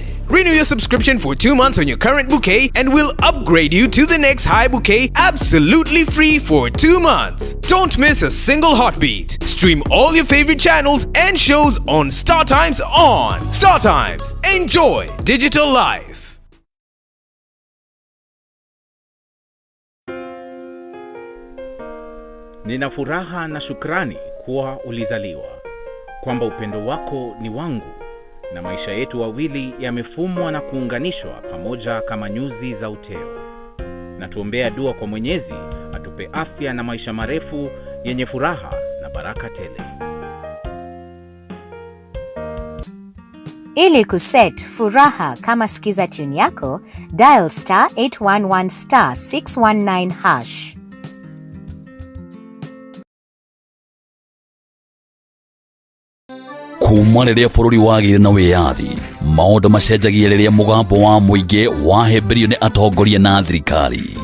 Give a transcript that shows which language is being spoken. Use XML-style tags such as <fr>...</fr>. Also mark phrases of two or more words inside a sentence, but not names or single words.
<en>Renew your subscription for 2 months on your current bouquet and we'll upgrade you to the next high bouquet absolutely free for 2 months. Don't miss a single heartbeat. Stream all your favorite channels and shows on Star Times on Star Times. Enjoy digital life.</en> <sw>Nina furaha na shukrani kuwa ulizaliwa, kwamba upendo wako ni wangu, na maisha yetu wawili yamefumwa na kuunganishwa pamoja kama nyuzi za uteo. Na tuombea dua kwa Mwenyezi atupe afya na maisha marefu yenye furaha na baraka tele. Ili kuset furaha kama skiza tune yako,</sw> <en>dial star 811 star 619 hash.</en> <ki>Kuma riria bururi wagire na wiyathi, maundu macenjagia riria mugambo wa muingi wahemberio ni atongoria na thirikari.</ki>